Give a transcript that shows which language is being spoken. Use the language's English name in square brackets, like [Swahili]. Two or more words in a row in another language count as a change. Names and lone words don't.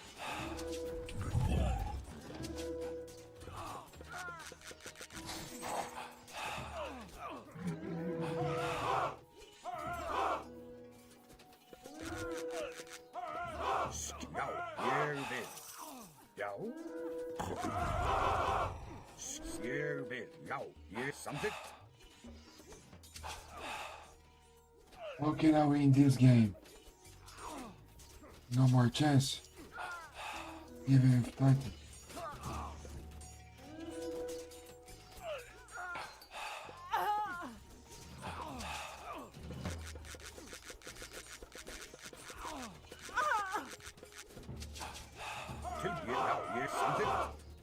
[Icelandic] Já, ég vil. Já. Ég vil. Já, ég samþykkt. [English] How can I win this game? No more chance. Even if started. [Icelandic] Já, ég samþykkt.